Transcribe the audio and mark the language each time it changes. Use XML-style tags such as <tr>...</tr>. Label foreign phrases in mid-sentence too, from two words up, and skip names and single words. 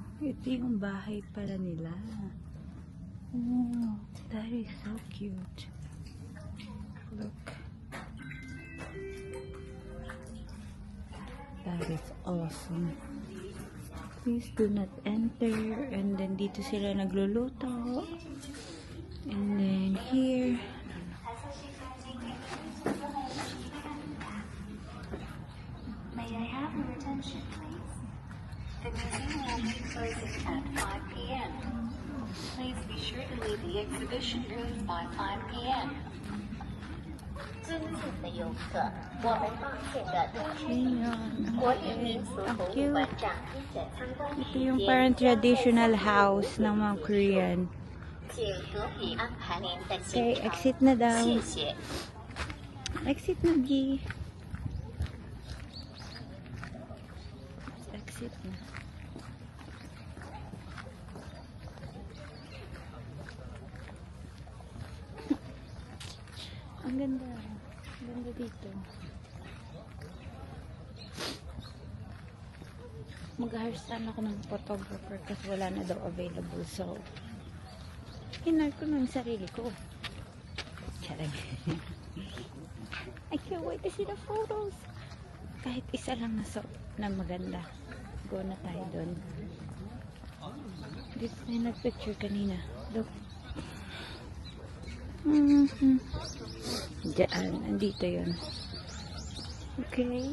<tl>Ito yung bahay pala nila.</tl> <en>Oh, that is so cute. Look. That is awesome. Please do not enter. And then</en> <tl>dito sila nagluluto.</tl> <en>And then here. May I have your attention, please? The museum will be closing at 5 p.m. Please be sure to leave the exhibition room by 5 p.m.</en> <zh>尊敬的游客，我们抱歉地通知您，</zh> <tl>Ayan.</tl> <zh>国营民俗博物馆长批准参观</zh> <tl>Ito</tl> <zh>期</zh> <tl>yung</tl> <zh>间</zh> <tl>parang</tl> <zh>将在</zh> <en>traditional house</en> <tl>ng mga Korean.</tl> <zh>请合理安排您的</zh> <tl>Okay,</tl> <zh>行程。</zh> <tl>exit na daw.</tl> <zh>谢谢。</zh> <tl>Exit na, G. Exit na. Ang ganda. Ang ganda dito. Mag-hire sana ako ng photographer kasi wala na daw available. So, hinar ko na yung sarili ko. Charing.</tl> <en>I can't wait to see the photos.</en> <tl>Kahit isa lang na maganda. Go na tayo doon. Dito tayo nag-picture kanina. Look. Diyan. Andito yun. Okay.</tl>